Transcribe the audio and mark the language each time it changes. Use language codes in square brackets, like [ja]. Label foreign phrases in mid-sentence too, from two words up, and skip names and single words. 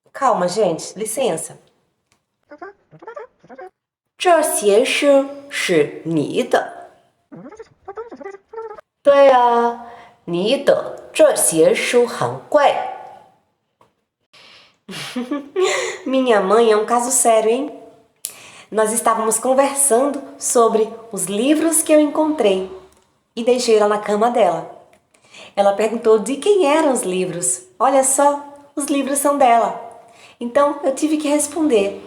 [pt] Calma, gente, licença. [zh] 这些书是你的。对啊，你的这些书很贵。 [pt] Minha mãe é um caso sério, hein? Nós estávamos conversando sobre os livros que eu encontrei e deixei lá na cama dela. Ela perguntou de quem eram os livros. Olha só, os livros são dela. Então eu tive que responder.